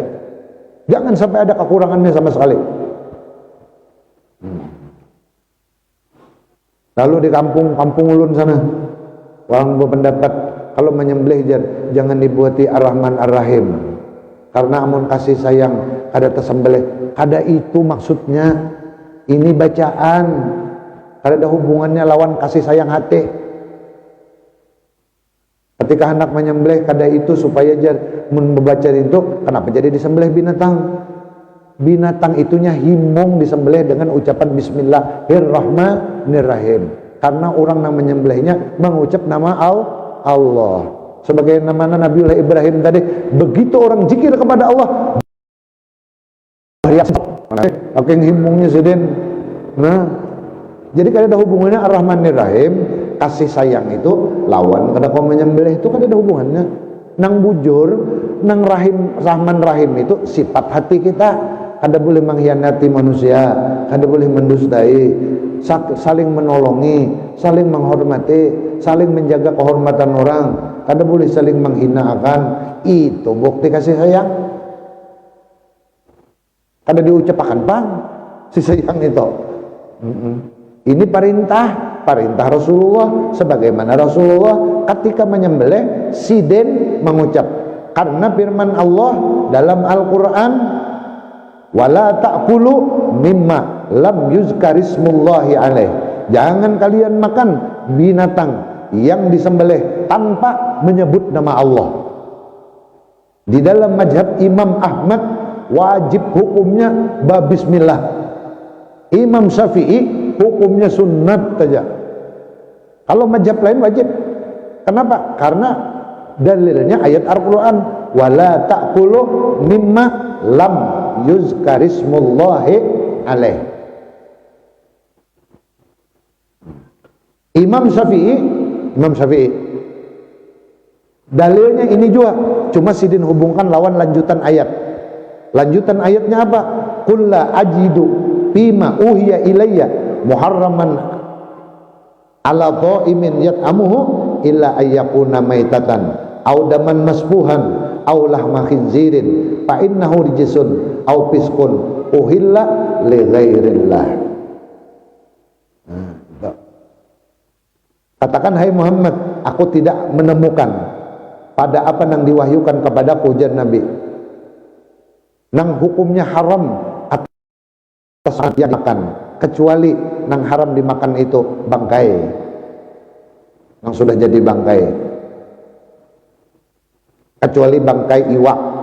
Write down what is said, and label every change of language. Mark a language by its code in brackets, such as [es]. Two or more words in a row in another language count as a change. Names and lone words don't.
[bjn] Jangan sampai ada kekurangannya sama sekali. Lalu di kampung ulun sana, orang berpendapat kalau menyembelih jangan dibuati Ar-Rahman Ar-Rahim, karena amun kasih sayang kada tersembelih. Kada itu maksudnya. Ini bacaan, kada ada hubungannya lawan kasih sayang hati. [id] Ketika hendak menyembelih, [bjn] kada itu supaya membaca itu, kenapa jadi disembelih binatang? Binatang itunya himung disembelih dengan ucapan Bismillahirrahmanirrahim, karena orang yang menyembelihnya mengucap nama Allah. Sebagai nama Nabiullah Ibrahim tadi, begitu orang zikir kepada Allah, oke himungnya sedin. Nah, jadi kada ada hubungannya Ar-Rahmanir-Rahim, kasih sayang itu lawan kada kau menyembelih, itu kada ada hubungannya. Nang bujur, nang Rahman Rahim itu sifat hati kita. Kada boleh mengkhianati manusia, kada boleh mendustai, saling menolongi, saling menghormati, saling menjaga kehormatan orang, kada boleh saling menghinakan. Itu bukti kasih sayang. Kada diucapkan pang si sayang itu. [id] Ini perintah Rasulullah, sebagaimana Rasulullah ketika menyembelih siden mengucap, karena firman Allah dalam Al-Quran, [ar] ولا تأكلوا مما لم يذكر اسم الله عليه, [id] jangan kalian makan binatang yang disembelih tanpa menyebut nama Allah. Di dalam mazhab Imam Ahmad wajib hukumnya bismillah. Imam Syafi'i hukumnya sunnat saja. Kalau mazhab lain wajib. Kenapa? Karena dalilnya ayat Al-Quran, [ar] ولا تأكلوا مما لم يذكر اسم الله عليه. [bjn] Imam Syafi'i dalilnya ini juga, cuma sidin hubungkan lawan lanjutan ayat. [id] Lanjutan ayatnya apa? [ar] قل لا أجد فيما أوحي إلي محرما على طاعم يطعمه إلا أن يكون ميتة أو دما مسفوحا أو لحم خنزير فإنه رجس أو فسق أهل لغير الله. [bjn] Katakan, hai Muhammad, aku tidak menemukan pada apa yang diwahyukan kepadaku jan Nabi nang hukumnya haram atas yang makan, kecuali nang haram dimakan itu bangkai, nang sudah jadi bangkai, kecuali bangkai iwak.